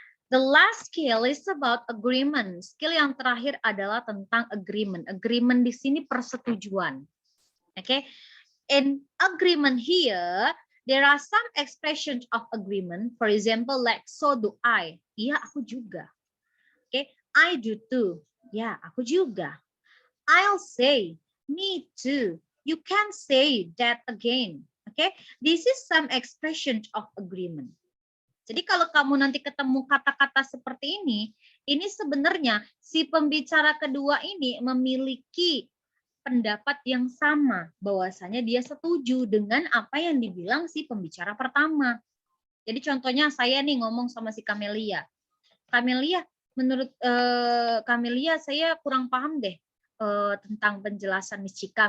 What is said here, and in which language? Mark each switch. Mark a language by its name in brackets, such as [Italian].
[English] The last skill is about agreement. [Indonesian] Skill yang terakhir adalah tentang agreement. Agreement di sini persetujuan. Oke. [English] In agreement here, there are some expressions of agreement. For example, like so do I. [Indonesian] Iya, aku juga. [English] Oke. I do too. [Indonesian] Ya, aku juga. [English] I'll say, me too. You can say that again. Okay, this is some expression of agreement. [Indonesian] Jadi kalau kamu nanti ketemu kata-kata seperti ini sebenarnya si pembicara kedua ini memiliki pendapat yang sama, bahwasanya dia setuju dengan apa yang dibilang si pembicara pertama. Jadi contohnya saya nih ngomong sama si Camelia. Camelia, menurut Camelia saya kurang paham deh tentang penjelasan Miss Cika.